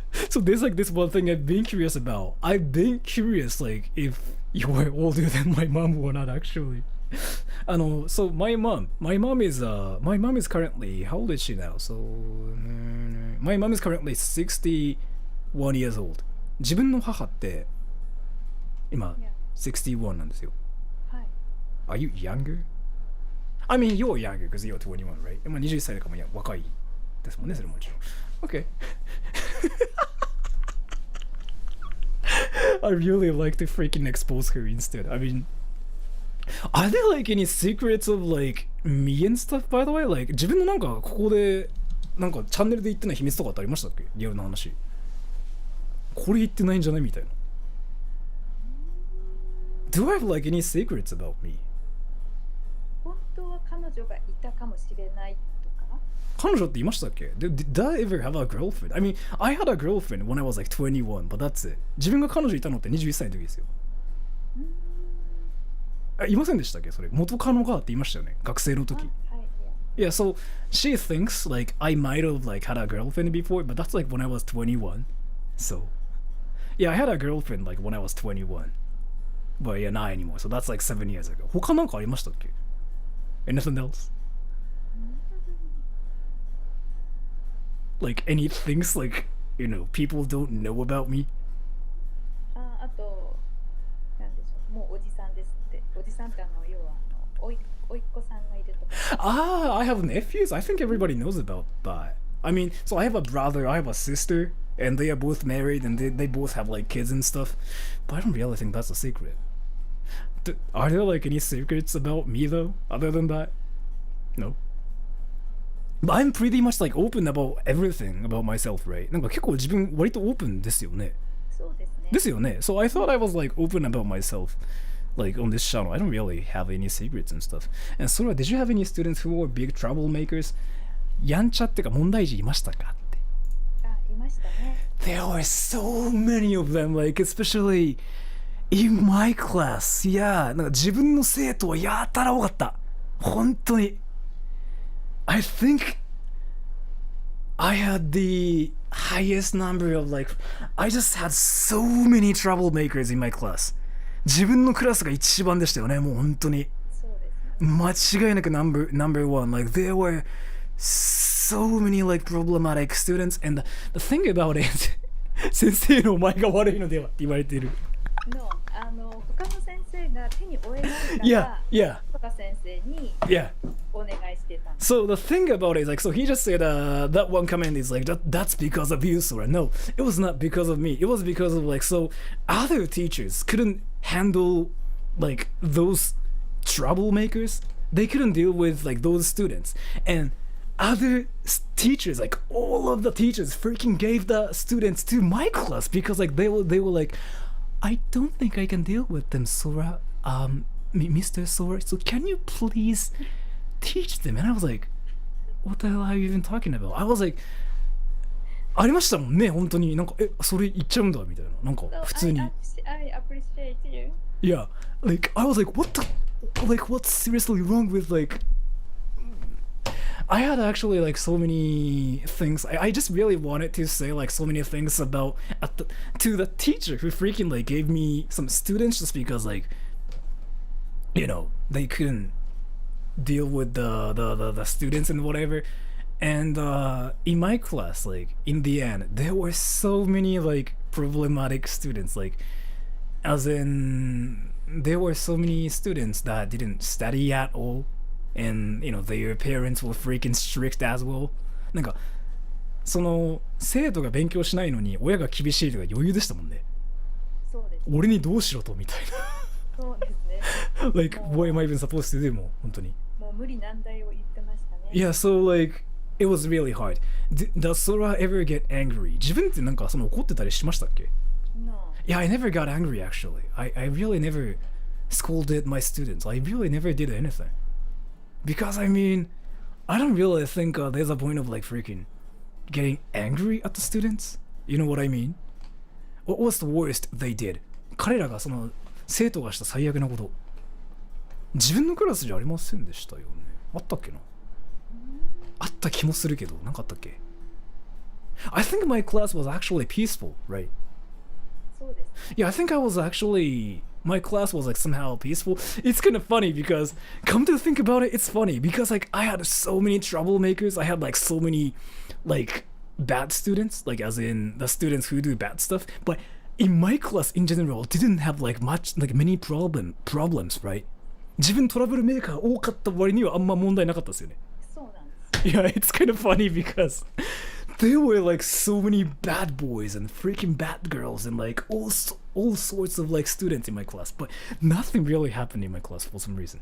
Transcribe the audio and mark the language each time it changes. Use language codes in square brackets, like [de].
[en] So there's like this one thing I've been curious about. I've been curious like if you were older than my mom or not actually. So my mom is currently, how old is she now? So my mom is currently 61 years old. [ja] 自分の母って今 61なんですよ。はい。 [en] Are you younger? I mean, you're younger because you're 21, right? [ja] まあ21歳だから若いですもんね、それもちろん。 [en] Okay. I really like to freaking expose her instead. I mean, are there like any secrets of like me and stuff, by the way? [ja] Like, 自分のなんかここでなんかチャンネルで言ってない秘密とかってありましたっけ？リアルな話。これ言ってないんじゃないみたいな。 [en] Do I have like any secrets about me? [ja] 本当は彼女がいたかもしれないとか。彼女っていましたっけ？ [en] Did I ever have a girlfriend? I mean, I had a girlfriend when I was like 21, but that's it. [ja] 自分が彼女いたのって21歳の時ですよ。いませんでしたっけそれ？元カノがって言いましたよね。学生の時。はい。 [en] Yeah, so she thinks like I might have like had a girlfriend before, but that's like when I was 21. So, yeah, I had a girlfriend like when I was 21. But yeah, not anymore. So that's like 7 years ago. [ja] 他なんかありましたっけ？ [en] Anything else? Like any things like, you know, people don't know about me? [ja] あと、なんでしょう、もうおじさんですって。おじさんって要はおいっ子さんがいるとか。 [en] Ah, I have nephews. I think everybody knows about that. I mean, so I have a brother, I have a sister, and they are both married, and they both have like kids and stuff. But I don't really think that's a secret. Are there like any secrets about me though, other than that? No. But I'm pretty much like open about everything about myself, right? [ja] なんか結構自分割とオープンですよね。そうですね。ですよね。 [en] So I thought I was like open about myself. Like on this channel, I don't really have any secrets and stuff. And SORA, did you have any students who were big troublemakers? [ja] やんちゃってか問題児いましたかって。あ、いましたね。 [en] There were so many of them, like especially In my class, yeah. [ja] なんか自分の生徒はやたら多かった。本当に。 [en] I think I had the highest number of like, I just had so many troublemakers in my class. [ja] 自分のクラスが一番でしたよね、もう本当に。そうですね。間違いなく [en] number one. Like there were so many like problematic students, and the thing about it [ja] 先生のお前が悪いのではって言われている。の他の先生が手に負えないから、 [en] Yeah. [ja] 他先生に [en] Yeah. [ja] お願いしてた。 [en] So the thing about it is like, so he just said that one comment is like that's because of you, Sora. No, it was not because of me. It was because of like, so other teachers couldn't handle like those troublemakers. They couldn't deal with like those students, and other teachers, like all of the teachers, freaking gave the students to my class because like they were like, I don't think I can deal with them, Sora. Mr. Sora, so can you please teach them? And I was like, what the hell are you even talking about? I was like, [ja] ありましたもんね、本当に。なんか、それ言っちゃうんだみたいな。なんか、普通に。 [en] I appreciate you. Yeah, like, I was like, what's seriously wrong with, like, I had actually, like, so many things. I just really wanted to say, like, so many things about, to the teacher who freaking, like, gave me some students just because, like, you know, they couldn't deal with the students and whatever. And in my class, like in the end, there were so many like problematic students, like as in there were so many students that didn't study at all, and you know their parents were freaking strict as well. [ja] なんかその生徒が勉強しないのに親が厳しいとか余裕でしたもんね。そうです。俺にどうしろとみたいな。そうですね。 [en] Like, what am I even supposed to do? [ja] もう本当に。もう無理難題を言ってましたね。 [en] Yeah, so like, it was really hard. Does Sora ever get angry? [ja] 自分ってなんかその怒ってたりしましたっけ？ [en] No. Yeah, I never got angry actually. I really never scolded my students. I really never did anything. Because I mean, I don't really think there's a point of like freaking getting angry at the students. You know what I mean? What was the worst they did? [ja] 彼らがその生徒がした最悪なこと。自分のクラスじゃありませんでしたよね。あったっけな。あった気もするけど、なかったっけ。 [en] I think my class was actually peaceful, right? [ja] そうです。 [en] Yeah, I think I was actually, my class was like somehow peaceful. It's kind of funny because, come to think about it, it's funny because like I had so many troublemakers. I had like so many like bad students, like as in the students who do bad stuff. But in my class in general, didn't have like much, like many problems, right? [ja] 自分トラブルメーカー多かった割にはあんま問題なかったですよね。そうなんです。 [en] Yeah, it's kind of funny because there were like so many bad boys and freaking bad girls and like all sorts of like students in my class, but nothing really happened in my class for some reason.